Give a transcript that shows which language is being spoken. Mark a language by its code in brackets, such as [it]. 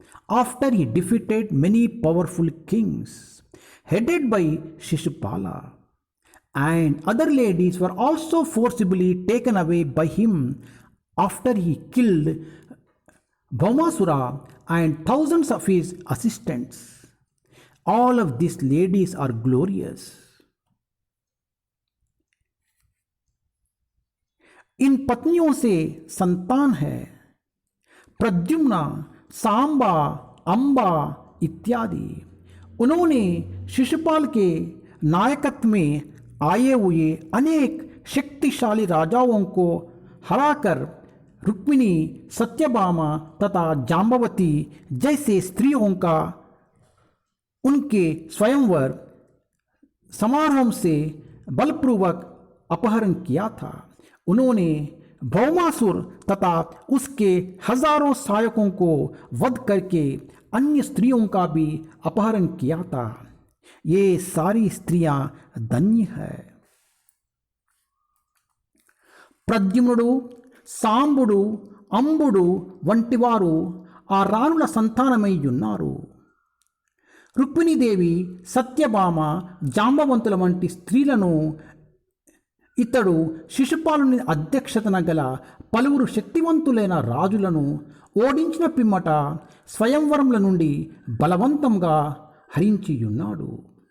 [en] After he defeated many powerful kings, headed by Shishupala, and other ladies were also forcibly taken away by him after he killed Bhaumasura and thousands of his assistants. All of these ladies are glorious. [hi] इन पत्नियों से संतान है प्रद्युम्ना, सांबा, अंबा इत्यादि। उन्होंने शिशुपाल के नायकत्व में आए हुए अनेक शक्तिशाली राजाओं को हराकर रुक्मिणी, सत्यभामा तथा जाम्बवती जैसे स्त्रियों का उनके स्वयंवर समारोह से बलपूर्वक अपहरण किया था। उन्होंने भौमासुर तथा उसके हजारों सहायकों को वध करके अन्य स्त्रियों का भी अपहरण किया था। ये सारी स्त्रियां धन्य है। [te] ప్రద్యుమ్నుడు, సాంబుడు, అంబుడు వంటి వారు ఆ రాణుల సంతానమై ఉన్నారు. రుక్మిణీదేవి, సత్యభామ, జాంబవంతుల వంటి స్త్రీలను ఇతడు శిశుపాలుని అధ్యక్షతన గల పలువురు శక్తివంతులైన రాజులను ఓడించిన పిమ్మట స్వయంవరముల నుండి బలవంతంగా హరించి ఉన్నాడు.